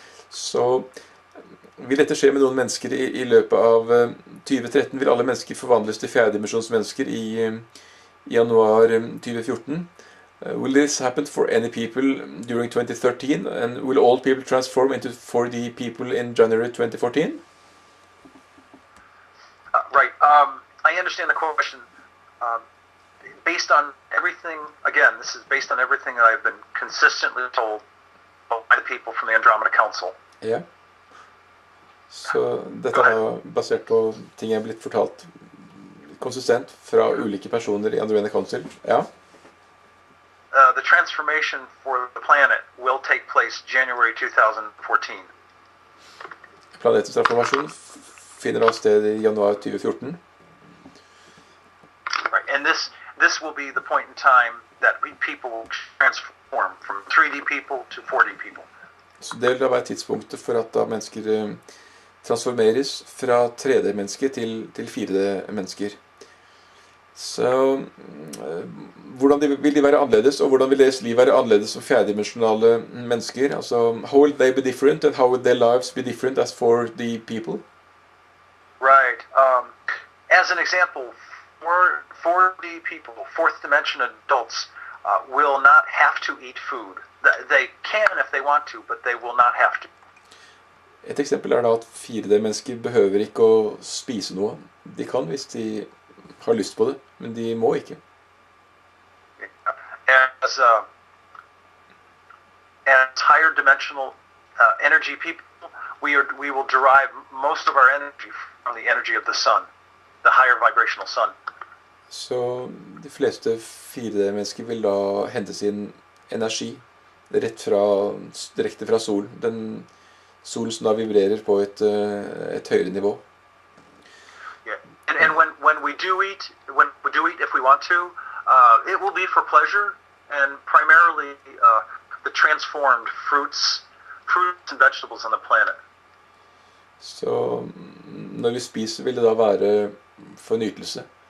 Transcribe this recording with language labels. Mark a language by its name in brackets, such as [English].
[Norwegian] Så vil dette skje med noen mennesker i løpet av 2013? Vil alle mennesker forvandles til fjerdedimensjonsmennesker i januar 2014? [English] Will this happen for any people during 2013? And will all people transform into 4D people in January 2014? Right. I understand the question. Based on everything, again, this is based on everything that I've been consistently told by the people from the Andromeda Council. [Norwegian] Ja. Så dette er basert på ting jeg er blitt fortalt konsistent fra ulike personer i Andromeda Council. Ja. [English] The transformation for the planet will take place January 2014. [Norwegian] Planetens transformasjon finner da sted i januar 2014. [English] Right, and this will be the point in time that we people will transform from 3D people to 4D people. [Norwegian] Så det vil da være tidspunktet for at da mennesker transformeres fra 3D-mennesker til 4D-mennesker. Så hvordan vil de være annerledes, og hvordan vil deres liv være annerledes som fjerdedimensionale mennesker? [English] Altså, how will they be different, and how will their lives be different as 4D people? Right. As an example, 4D people, fourth dimension adults, will not have to eat food. They can if they want to, but they will not have to. [Norwegian] Et eksempel er da at 4D-mennesker behøver ikke å spise noe. De kan hvis de har lyst på det, men de må ikke. [English] As higher dimensional energy people, we will derive most of our energy from the energy of the sun, the higher vibrational sun. [Norwegian] Så de fleste 4D-mennesker vil da hente sin energi direkte fra solen. Den solen som da vibrerer på et høyere nivå. [English] Yeah. And when we do eat, if we want to, it will be for pleasure, and primarily the transformed fruits and vegetables on the planet. [Norwegian] Så når vi spiser, vil det da være for nytelse.